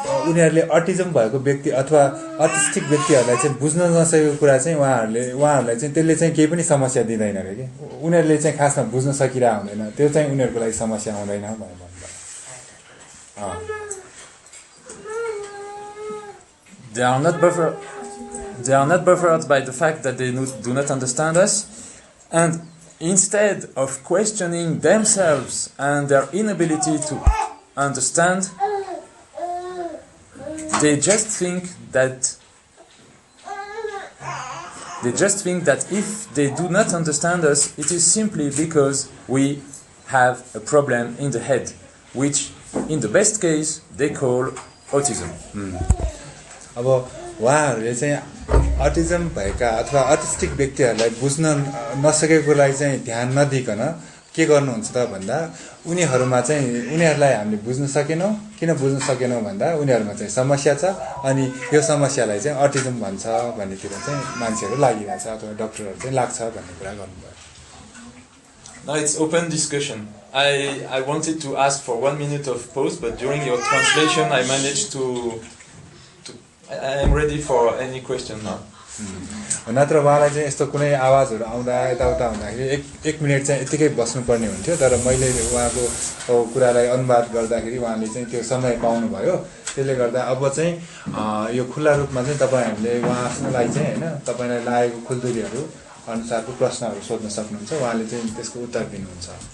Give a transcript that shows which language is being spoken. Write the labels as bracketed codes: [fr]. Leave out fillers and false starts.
[ne] उनीहरुले अटिजम भएको व्यक्ति अथवा अटिस्टिक व्यक्तिहरुलाई चाहिँ बुझ्न नसकेको कुरा चाहिँ उहाँहरुलाई चाहिँ त्यसले चाहिँ केही पनि समस्या दिदैन रे के उनीहरुले चाहिँ खासमा बुझ्न सकिरा हुँदैन त्यो चाहिँ उनीहरुको लागि समस्या हुँदैन भनेर भन्नुभयो [en] They are not bothered by the fact that they do not understand us, and instead of questioning themselves and their inability to understand, they just think that if they do not understand us, it is simply because we have a problem in the head, which in the best case they call autism. [ne] अब उहाँहरुले चाहिँ autism भएका अथवा autistic व्यक्तिहरुलाई बुझ्न नसकेकोलाई चाहिँ ध्यान नदिकन के गर्नुहुन्छ त भन्दा उनीहरुमा चाहिँ उनीहरुलाई हामीले बुझ्न सकेनौं किन बुझ्न सकेनौं भन्दा उनीहरुमा चाहिँ समस्या छ अनि यो समस्यालाई चाहिँ अटिज्म भन्छ भन्नेतिर चाहिँ मान्छेहरु लागिरहेछ अथवा डाक्टरहरु चाहिँ लाग्छ भन्ने कुरा गर्नुभयो [en] Now it's open discussion. I wanted to ask for 1 minute of pause, but during your translation I managed to I am ready for any question now. [ne] नत्र उहाँलाई चाहिँ यस्तो कुनै आवाजहरु आउँदा यताउता हुँदाखेरि एक मिनेट चाहिँ यतिकै बस्नुपर्ने हुन्थ्यो तर मैले उहाँको कुरालाई अनुवाद गर्दाखेरि उहाँले चाहिँ त्यो समय पाउनु भयो त्यसले गर्दा अब चाहिँ यो खुला रूपमा चाहिँ तपाईहरुले उहाँलाई चाहिँ हैन तपाईलाई लागेको खुलदुलीहरु अनुसारको प्रश्नहरु सोध्न सक्नुहुन्छ उहाँले चाहिँ त्यसको उत्तर दिनुहुन्छ